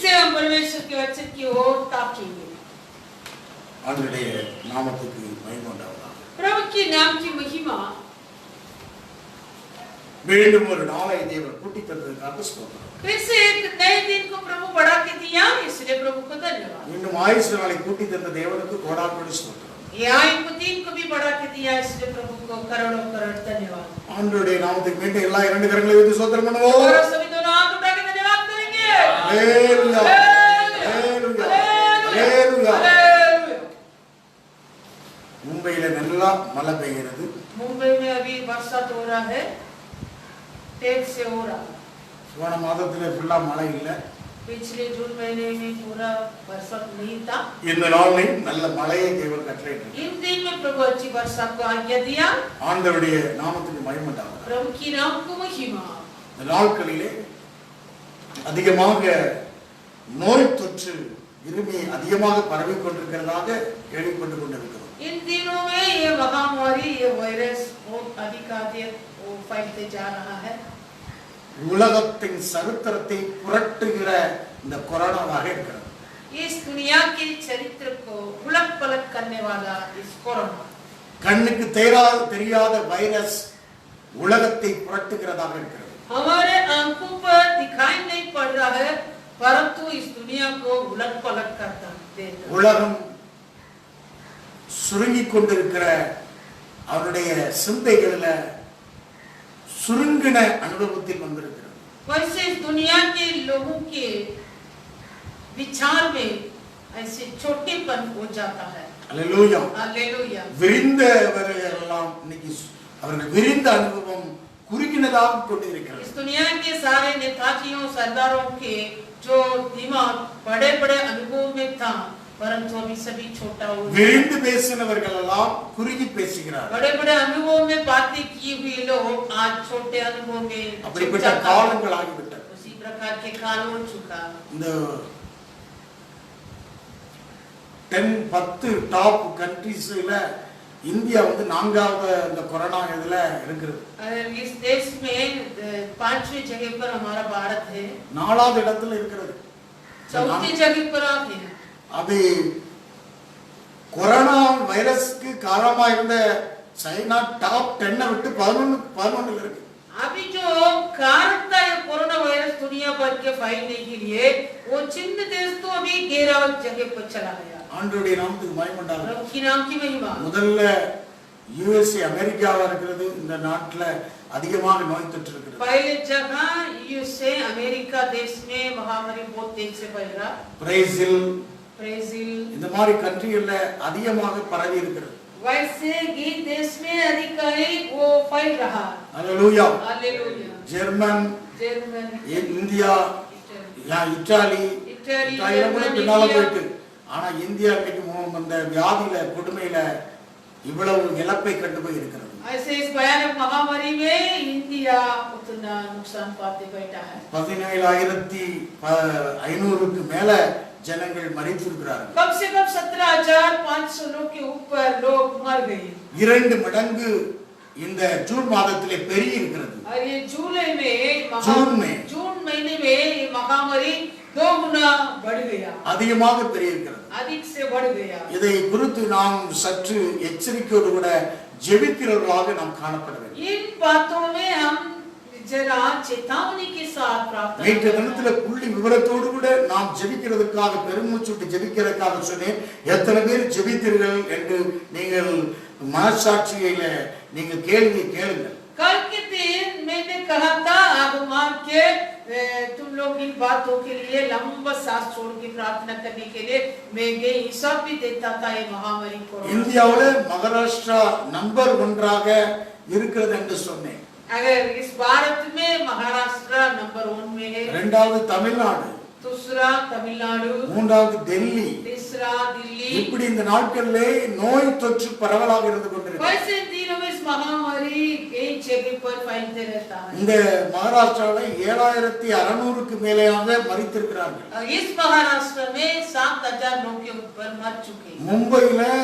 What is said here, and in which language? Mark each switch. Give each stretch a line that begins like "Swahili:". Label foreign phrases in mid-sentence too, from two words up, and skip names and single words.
Hindi: हम परमेश्वर के वचन की ओर ताकेंगे।
Tamil: ஆண்டவருடைய நாமத்துக்கு மகிமை உண்டாவதாக.
Hindi: प्रभु के नाम की महिमा।
Tamil: மீண்டும் ஒரு நாளை தேவன் கூட்டி தந்ததற்காக ஸ்தோத்திரம்.
Hindi: फिर से एक नए दिन को प्रभु बढ़ा के दिया, इसलिए प्रभु को धन्यवाद।
Tamil: மீண்டும் ஆயுசு நாளை கூட்டி தந்த தேவனுக்கு கோடானு ஸ்தோத்திரம்.
Hindi: ये आयु दिन को भी बढ़ा के दिया, इसलिए प्रभु को करोड़ों करोड़ धन्यवाद।
Tamil: ஆண்டவருடைய நாமத்துக்கு மீண்டும் எல்லா இரண்டு கரங்களை வைத்து ஸ்தோத்திரம் பண்ணுவோம்.
Hindi: और सभी दोनों हाथ उठा के धन्यवाद करेंगे। हालेलुया हालेलुया हालेलुया।
Tamil: मुंबईல நல்லா மழை பெய்கிறது.
Hindi: मुंबई में अभी बरसात हो रहा है, तेज से हो रहा है।
Tamil: போன மாதத்துல ஃபுல்லா மழை இல்ல.
Hindi: पिछले जून महीने में पूरा बरसात नहीं था।
Tamil: இந்த நாளில் நல்ல மழையை தேவன் கட்டளையிட்டார்.
Hindi: इन दिन में प्रभु अच्छी बरसात को आज्ञा दिया।
Tamil: ஆண்டவருடைய நாமத்துக்கு மகிமை உண்டாவதாக.
Hindi: प्रभु की नाम को महिमा।
Tamil: இந்த நாட்களிலே அதிகமாக நோய் தொற்று இருமி அதிகமாக பரவிக் கொண்டிருக்கிறதாக கேள்விப்பட்டு கொண்டிருக்கிறோம்.
Hindi: इन दिनों में ये महामारी, ये वायरस बहुत अधिक फैलते जा रहा है।
Tamil: உலகத்தின் சரித்திரத்தை புரட்டுகிற இந்த கொரோனாவாக இருக்கிறது.
Hindi: इस दुनिया के चरित्र को उलट-पलट करने वाला इस कोरोना,
Tamil: கண்ணுக்கு தெரியாத வைரஸ் உலகத்தை புரட்டுகிறதாக இருக்கிறது.
Hindi: हमारे आंखों पर दिखाई नहीं पड़ रहा है, परंतु इस दुनिया को उलट-पलट करता देता है।
Tamil: உலகம் சுருங்கிக் கொண்டிருக்கிற அவருடைய சிந்தைகளில சுருங்கின அனுபவத்தில் வந்திருக்கிறது.
Hindi: वैसे इस दुनिया के लोगों के विचार में ऐसे छोटेपन हो जाता है।
Tamil: அல்லேலூயா
Hindi: हालेलुया।
Tamil: விரிந்தவர்கள் எல்லாம் இன்னைக்கு அவர்கள் விரிந்த அனுபவம் குறுகினதாக கொண்டிருக்கிறது.
Hindi: इस दुनिया के सारे नेताजियों सरदारों के जो दिमाग बड़े-बड़े अनुभव में था, परंतु अभी सभी छोटा हो गया।
Tamil: விரிந்து பேசினவர்கள் எல்லாம் குறுகி பேசுகிறார்கள்.
Hindi: बड़े-बड़े अनुभव में बातें की हुई लोग आज छोटे अनुभव में
Tamil: அப்படிப்பட்ட காலங்கள் ஆகிவிட்டது.
Hindi: उसी प्रकार के काल हो चुका।
Tamil: இந்த 10
English: top countries
Tamil: இந்தியா வந்து நான்காவது இந்த கொரோனா இதுல இருக்குது.
Hindi: इस देश में 5वीं जगह पर हमारा भारत है,
Tamil: நாலாவது இடத்துல இருக்கிறது.
Hindi: 4वीं जगह पर आप हैं।
Tamil: அது கொரோனா வைரஸ்க்கு காரணமா இருந்த சைனா டாப் 10 விட்டு 11 இருக்கு.
Hindi: अभी जो कारण था ये कोरोना वायरस दुनिया भर के फैलने के लिए, वो चिन्ह देश तो अभी 11वीं जगह पर चला गया।
Tamil: ஆண்டவருடைய நாமத்துக்கு மகிமை உண்டாகட்டும்.
Hindi: प्रभु की नाम की महिमा।
Tamil: முதல்ல யுஎஸ்ஏ அமெரிக்காவா இருக்கிறது. இந்த நாட்டுல அதிகமாக நோய் தொற்று இருக்குது.
Hindi: पहले जगह यूएसए अमेरिका देश में महामारी बहुत तेज से फैल रहा। ब्राजील
Tamil: இந்த மாதிரி கண்ட்ரிகள்ல அதிகமாக பரவி இருக்கிறது.
Hindi: वैसे ये देश में अधिक वो फैल रहा। हालेलुया हालेलुया।
Tamil: ஜெர்மன் இந்தியா இத்தாலி பின்னால போயிட்டு, ஆனா இந்தியா இன்னைக்கு இந்த வியாதியில கொடுமையில இவ்வளவு இழப்பை கண்டு போய் இருக்கிறது.
Hindi: ऐसे इस भयानक महामारी में इंडिया उतना नुकसान पाते बैठा है।
Tamil: 17,500க்கு மேல ஜனங்கள் மரித்திருக்கிறார்கள்.
Hindi: कम से कम 17,500 लोग के ऊपर लोग मर गए।
Tamil: 2 மடங்கு இந்த ஜூன் மாதத்திலே பெருகி இருக்கிறது.
Hindi: और ये जुलाई में जून महीने में ये महामारी 2 गुना बढ़ गया,
Tamil: அதிகமாக பெருகி இருக்கிறது.
Hindi: अधिक से बढ़ गया।
Tamil: இதை குறித்து நாம் சற்று எச்சரிக்கையோடு கூட ஜெபிக்கிறவர்களாக நாம் காணப்பட வேண்டும்.
Hindi: इन बातों में हम जरा चेतावनी के साथ प्रार्थना
Tamil: நேற்று தினத்துல புள்ளி விவரத்தோடு கூட நாம் ஜெபிக்கிறதுக்காக பெருமூச்சு விட்டு ஜெபிக்கிறதுக்காக சொன்னேன். எத்தனை பேர் ஜெபித்தீர்கள் என்று நீங்கள் மனசாட்சியில நீங்க கேள்வி கேளுங்கள்.
Hindi: कल के दिन मैंने कहा था अब मान के तुम लोग इन बातों के लिए लंबा सांस छोड़ के प्रार्थना करने के लिए मैं ये हिसाब भी देता था। ये महामारी कोरोना
Tamil: இந்தியாவுல மகாராஷ்டிரா நம்பர் 1ஆக இருக்கிறது என்று சொன்னேன்.
Hindi: अगर इस भारत में महाराष्ट्र नंबर 1 में है,
Tamil: இரண்டாவது தமிழ்நாடு,
Hindi: दूसरा तमिलनाडु,
Tamil: மூன்றாவது டெல்லி,
Hindi: तीसरा दिल्ली।
Tamil: இப்படி இந்த நாட்களிலே நோய் தொற்று பரவலாக இருந்து கொண்டிருக்கிறது.
Hindi: वैसे दिनों में इस महामारी कई जगह पर फैलते रहता है।
Tamil: இந்த மகாராஷ்டிராவில் 7,600க்கு மேலேயாக மரித்திருக்கிறார்கள்.
Hindi: इस महाराष्ट्र में 7,000 लोग के ऊपर मर चुके हैं।